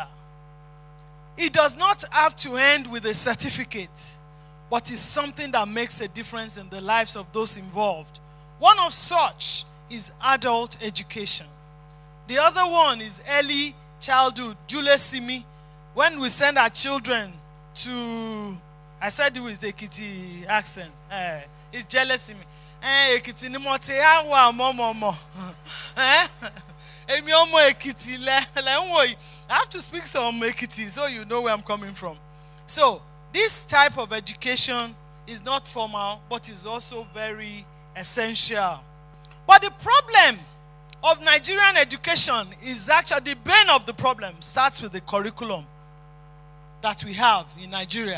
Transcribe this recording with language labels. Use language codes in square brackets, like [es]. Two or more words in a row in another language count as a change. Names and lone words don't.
[en] It does not have to end with a certificate, but is something that makes a difference in the lives of those involved. One of such is adult education. The other one is early childhood. Julius Simi, when we send our children to, I said it with the Ekiti accent, it's jealous Simi. [yo] Ekiti ni mo te awa mo. Emi omo Ekiti le. [en] I have to speak some Ekiti so you know where I'm coming from. So, this type of education is not formal, but is also very essential. But the problem of Nigerian education is actually, the bane of the problem starts with the curriculum that we have in Nigeria.